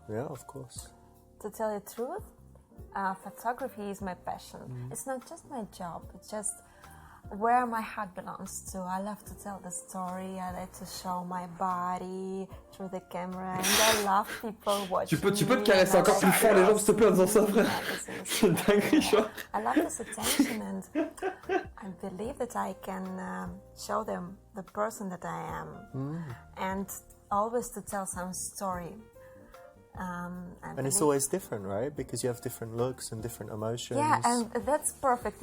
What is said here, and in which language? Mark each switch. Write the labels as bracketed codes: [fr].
[en] Yeah, of course. To tell you the truth, photography is my passion. It's not just my job, it's just where my heart belongs to. I love to tell the story, I like to show my body through the camera, and I love people watching. [fr] Tu peux te caresser encore plus fort les jambes s'il te plaît en disant ça, frère. C'est une dinguerie, genre. [en] I love this attention, and I believe that I can show them the person that I am, and always to tell some story. And it's always different, right? Because you have different looks and different emotions. Yeah, and that's perfect.